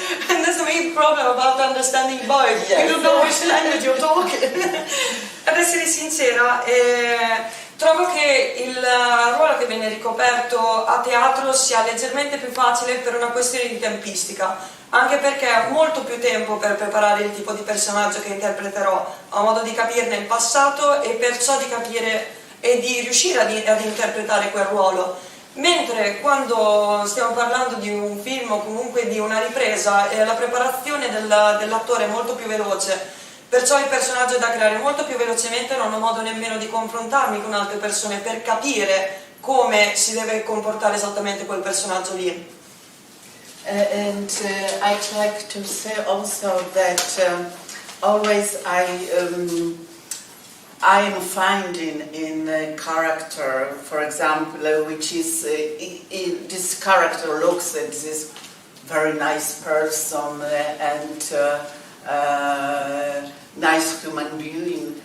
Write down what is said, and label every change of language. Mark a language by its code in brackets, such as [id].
[en] And there's a main problem about understanding both. Yes. You don't know which language you're talking. [it] Ad essere sincera, trovo che il ruolo che viene ricoperto a teatro sia leggermente più facile per una questione di tempistica, anche perché ho molto più tempo per preparare il tipo di personaggio che interpreterò, ho modo di capirne il passato e perciò di capire e di riuscire ad interpretare quel ruolo. Mentre quando stiamo parlando di un film o comunque di una ripresa, la preparazione dell'attore è molto più veloce. Perciò il personaggio è da creare molto più velocemente, non ho modo nemmeno di confrontarmi con altre persone per capire come si deve comportare esattamente quel personaggio lì. [en] And I'd like to say also that always I am finding in a character, for example, which is this character looks at this very nice person and nice human being.